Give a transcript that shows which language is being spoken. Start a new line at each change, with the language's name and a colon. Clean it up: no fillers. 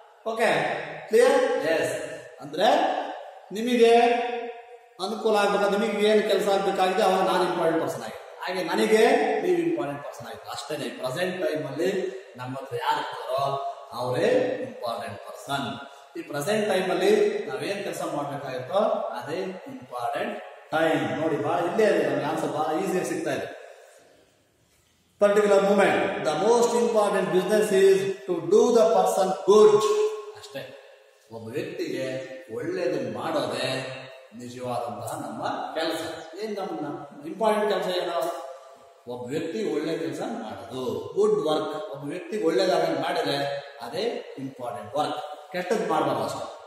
English: Okay, clear? Yes.
Kannada: ಅಂದ್ರೆ ನಿಮಗೆ ಅನುಕೂಲ ಆಗ್ಬೇಕು, ನಿಮಗೆ ಏನು ಕೆಲಸ ಆಗ್ಬೇಕಾಗಿದೆ ಅವಾಗ ನಾನು ಇಂಪಾರ್ಟೆಂಟ್ ಪರ್ಸನ್ ಆಗಿದೆ, ಹಾಗೆ ನನಗೆ ನೀವು ಇಂಪಾರ್ಟೆಂಟ್ ಪರ್ಸನ್ ಆಗಿದೆ. ಅಷ್ಟೇ ಪ್ರೆಸೆಂಟ್ ಟೈಮ್ ಅಲ್ಲಿ ನಮ್ಮ ಹತ್ರ ಯಾರು ಇರ್ತಾರೋ ಅವರೇ ಇಂಪಾರ್ಟೆಂಟ್ ಪರ್ಸನ್. ಈ ಪ್ರೆಸೆಂಟ್ ಟೈಮ್ ಅಲ್ಲಿ ನಾವೇನ್ ಕೆಲಸ ಮಾಡ್ಬೇಕಾಗಿತ್ತೋ ಅದೇ ಇಂಪಾರ್ಟೆಂಟ್ ಟೈಮ್. ನೋಡಿ ಬಹಳ ಇಲ್ಲೇ ಇದೆ, ನಮ್ಗೆ ಆನ್ಸರ್ ಬಹಳ ಈಸಿಯಾಗಿ ಸಿಗ್ತಾ ಇದೆ.
English: Particular moment, the most important business is to do the person good.
Kannada: ಅಷ್ಟೇ, ಒಬ್ಬ ವ್ಯಕ್ತಿಗೆ ಒಳ್ಳೇದನ್ನು ಮಾಡೋದೇ ನಿಜವಾದಂತಹ ನಮ್ಮ ಕೆಲಸ. ಏನ್ ನಮ್ಮ ಇಂಪಾರ್ಟೆಂಟ್ ಕೆಲಸ ಏನೋ, ಒಬ್ಬ ವ್ಯಕ್ತಿ ಒಳ್ಳೆ ಕೆಲಸ ಮಾಡೋದು, ಗುಡ್ ವರ್ಕ್. ಒಬ್ಬ ವ್ಯಕ್ತಿ ಒಳ್ಳೇದಾಗ ಮಾಡಿದ್ರೆ ಅದೇ ಇಂಪಾರ್ಟೆಂಟ್ ವರ್ಕ್. ಕೆಟ್ಟದ್ದು ಮಾಡಬಾರ್ದು ಅಷ್ಟೇ.